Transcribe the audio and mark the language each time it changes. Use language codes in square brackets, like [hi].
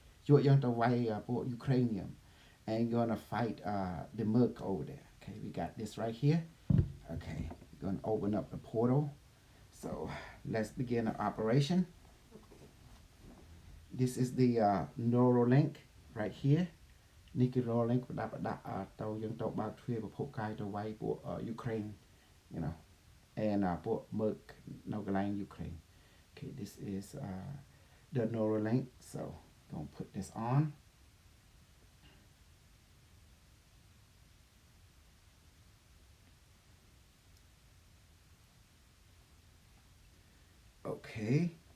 [en] You're going to fight Ukrainian, and gonna fight the Merc over there. Okay, we got this right here. Okay, we're gonna open up the portal. So let's begin the operation. This is the Neuralink right here. [km] Nikki Neuralink ប្រដាប់ប្រដាក់ទៅយើងទៅបើកទ្វារប្រភពកាយទៅវាយពួកUkraine, [en] you know, [km] and ពួក Merc នៅកន្លែង Ukraine. [en] Okay, this is the Neuralink. So gonna put this on. Okay.